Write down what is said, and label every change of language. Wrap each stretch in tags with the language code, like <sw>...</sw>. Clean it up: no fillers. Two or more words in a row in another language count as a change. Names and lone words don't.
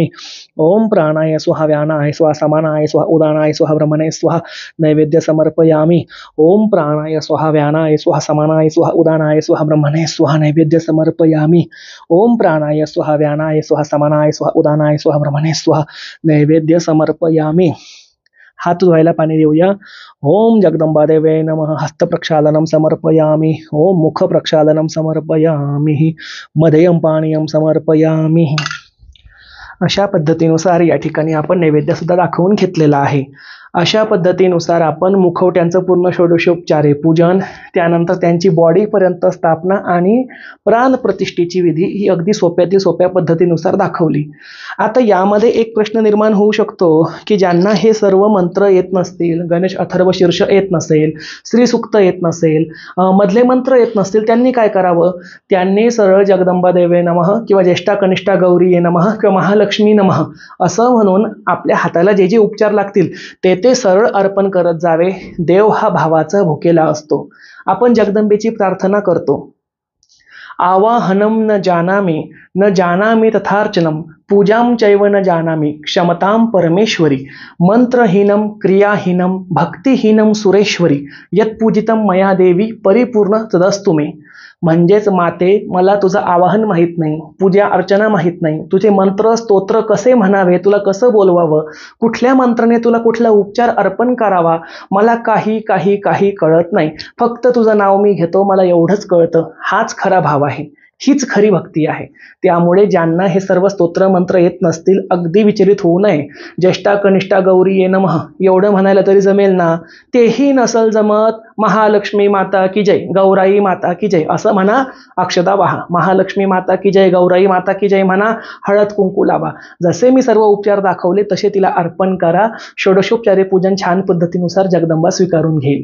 <sa>ओम प्राणाय स्वाहा व्यानाय स्वाहा समानाय स्वाहा उदानाय स्वाहा ब्रह्मणे स्वाहा नैवेद्य समर्पयामि। ओम प्राणाय स्वाहा व्यानाय स्वाहा समानाय स्वाहा उदानाय स्वाहा ब्रह्मणे स्वाहा नैवेद्य समर्पयामि। ओम प्राणाय स्वाहा व्यानाय स्वाहा समानाय स्वाहा उदानाय स्वाहा ब्रह्मणे स्वाहा नैवेद्य समर्पयामि।</sa> <mr>हात धुवायला पाणी देऊया।</mr> <sa>ओम जगदंबा देवे नमः। हस्त प्रक्षालनम समर्पयामि। ओम मुख प्रक्षालनम समर्पयामि। मध्यम पाणीयम समर्पयामि।</sa> <mr>अशा पद्धतीनुसार या ठिकाणी आपण नैवेद्य सुद्धा दाखवून घेतलेला आहे। अशा पद्धतीनुसार आपण मुखवट्यांचं पूर्ण षोडशोपचारे पूजन, त्यानंतर त्यांची बॉडीपर्यंत स्थापना आणि प्राण प्रतिष्ठेची विधी ही अगदी सोप्यातील सोप्या पद्धतीनुसार दाखवली। आता यामध्ये एक प्रश्न निर्माण होऊ शकतो की ज्यांना हे सर्व मंत्र येत नसतील, गणेश अथर्व शीर्ष येत नसेल, श्री सूक्त येत नसेल, मधले मंत्र येत नसतील, त्यांनी काय करावं? त्यांनी सरळ</mr> <sa>जगदंबा देवे नमः</sa> <mr>किंवा</mr> <sa>ज्येष्ठा कनिष्ठा गौरी ये नमः</sa> <mr>किंवा</mr> <sa>महालक्ष्मी नमः</sa> <mr>असं म्हणून आपल्या हाताला जे जे उपचार लागतील ते सरळ अर्पण करत जावे। देव हा भावाचा भुकेला असतो। आपण जगदंबेची प्रार्थना करतो।</mr> <sa>आवाहनम न जानामि तथार्चनम पूजाम चैव न जानामि क्षमताम परमेश्वरी मंत्रहीनम क्रियाहीनम भक्तिहीनम सुरेश्वरी यत्पूजितम मया देवी परिपूर्ण तदस्तु मे।</sa> <mr>म्हणजेच माते, मला तुझं आवाहन माहीत नाही, पूजा अर्चना माहीत नाही, तुझे मंत्र स्तोत्र कसे म्हणावे, तुला कसं बोलवावं, कुठल्या मंत्राने तुला कुठला उपचार अर्पण करावा, मला काही काही काही कळत नाही। फक्त तुझं नाव मी घेतो, मला एवढंच कळतं। हाच खरा भाव आहे, हीच खरी भक्ती आहे। त्यामुळे ज्यांना हे सर्व स्तोत्र मंत्र येत नसतील अगदी विचलित होऊ नये।</mr> <sa>ज्येष्ठा कनिष्ठा गौरी ये नमः</sa> <mr>एवढं म्हणायला तरी जमेल ना? तेही नसल जमत,</mr> <hi>महालक्ष्मी माता की जय, गौराई माता की जय</hi> <mr>असं म्हणा। अक्षता वाहा,</mr> <hi>महालक्ष्मी माता की जय, गौराई माता की जय</hi> <mr>म्हणा, हळद कुंकू लावा। जसे मी सर्व उपचार दाखवले तसे तिला अर्पण करा। षोडशोपचारे पूजन छान पद्धतीनुसार जगदंबा स्वीकारून घेईल।</mr>